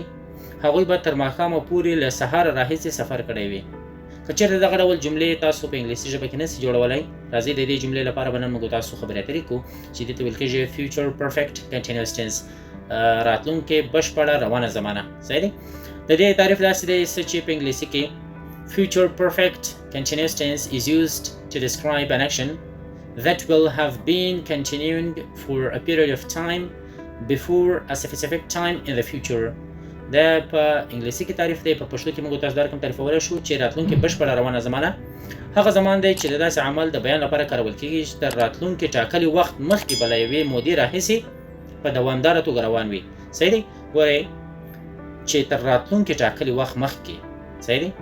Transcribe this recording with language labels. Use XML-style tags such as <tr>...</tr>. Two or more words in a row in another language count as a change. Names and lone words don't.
<ps>هغوی به تر ماښامه پورې له سهار راهیسې سفر کړی وي. که چېرته دغه ډول جملې تاسو په انګلیسي ژبه کې نسئ جوړولی، راځئ د دې جملې لپاره به نن موږ تاسو خبرې اترې کوو چې دې ته ویل کېږي</ps> <en>future perfect continuous tense,</en> <ps>راتلونکې بشپړه روانه زمانه. صحیح دی؟ د دې تعریف داسې دی چې په انګلیسي کې</ps> <en>future perfect continuous tense is used to describe an action that will have been continuing for a period of time before a specific time in the future.</en> <ps>دا په انګلیسي کې تعریف دی، په پښتو کې موږ تاسو دا رقم تعریفولی شو چې راتلونکې بشپړه روانه زمانه هغه زمان دی چې د داسې عمل د بیان لپاره کارول کېږي چې تر راتلونکي ټاکلي وخت مخکې به له یوې مودې راهیسې په دوامداره توګه روان وي. صحیح دی؟ ګورئ چې تر راتلونکي ټاکلي وخت مخکې، صحیح دی؟</ps>